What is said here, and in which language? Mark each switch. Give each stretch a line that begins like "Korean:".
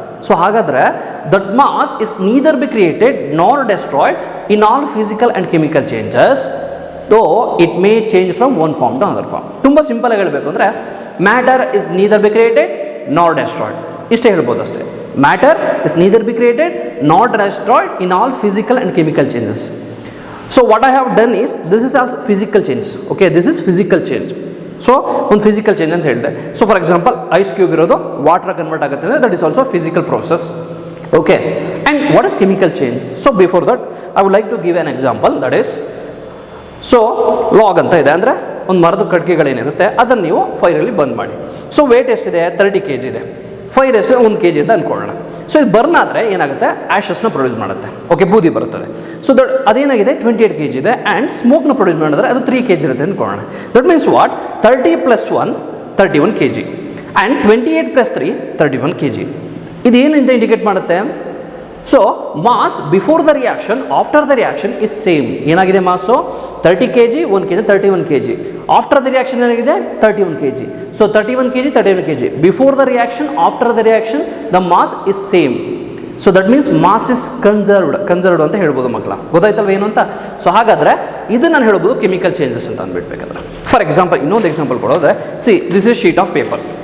English: So ಹಾಗಾದರೆ that mass is neither be created nor destroyed in all physical and chemical changes, though it may change from one form to another form.
Kannada: ತುಂಬ ಸಿಂಪಲಾಗಿ ಹೇಳಬೇಕು ಅಂದರೆ,
English: matter is neither be created nor destroyed,
Kannada: ಇಷ್ಟೇ ಹೇಳ್ಬೋದು ಅಷ್ಟೇ.
English: Matter is neither be created not destroyed in all physical and chemical changes. So what I have done is, this is a physical change. Okay, this is physical change.
Kannada: So ಒಂದು physical change ಅಂತ ಹೇಳಿದೆ. So for example ice cube ಇರೋದು water convert ಆಗುತ್ತೆ ಅಂದರೆ
English: That is also physical process. Okay, and what is chemical change? So before that I would like to give an example.
Kannada: That is, so log ಅಂತ ಇದೆ, ಅಂದರೆ ಒಂದು ಮರದ ಕಟ್ಟಿಗೆಗಳೇನಿರುತ್ತೆ ಅದನ್ನು ನೀವು ಫೈರಲ್ಲಿ ಬಂದ್ ಮಾಡಿ. ಸೊ ವೇಟ್ ಎಷ್ಟಿದೆ, 30 kg ಇದೆ. ಫೈರ್ ಎಷ್ಟು 1 kg ಅಂತ ಅಂದ್ಕೊಳ್ಳೋಣ. ಸೊ ಇದು ಬರ್ನ್ ಆದರೆ ಏನಾಗುತ್ತೆ, ಆ್ಯಶಸ್ನ ಪ್ರೊಡ್ಯೂಸ್ ಮಾಡುತ್ತೆ. ಓಕೆ, ಬೂದಿ ಬರುತ್ತದೆ. ಸೊ ಅದೇನಾಗಿದೆ 28 kg ಇದೆ. ಆ್ಯಂಡ್ ಸ್ಮೋಕ್ನ ಪ್ರೊಡ್ಯೂಸ್ ಮಾಡಿದ್ರೆ ಅದು 3 kg ಇರುತ್ತೆ ಅಂದ್ಕೊಳ್ಳೋಣ.
English: That means what, 30 + 1 31 kg ಆ್ಯಂಡ್ 28 + 3 31 kg.
Kannada: ಇದೇನಿಂದ indicate ಮಾಡುತ್ತೆ?
English: So mass before the reaction, after the reaction is same.
Kannada: ಏನಾಗಿದೆ ಮಾಸು 30 kg, 1 kg 31 kg.
English: After the reaction ಏನಾಗಿದೆ 31 kg. So 31 kg 31 kg. Before the reaction, after the reaction the mass is same. So that means mass is conserved
Kannada: ಅಂತ ಹೇಳ್ಬೋದು ಮಕ್ಕಳ. ಗೊತ್ತಾಯ್ತಲ್ವ ಏನು ಅಂತ? So ಹಾಗಾದರೆ ಇದು ನಾನು ಹೇಳ್ಬೋದು ಕೆಮಿಕಲ್ ಚೇಂಜಸ್ ಅಂತ ಅಂದ್ಬಿಟ್ಬೇಕಾದ್ರೆ. ಫಾರ್ ಎಕ್ಸಾಂಪಲ್ ಇನ್ನೊಂದು example ಕೊಡೋದ್ರೆ,
English: See this is sheet of paper.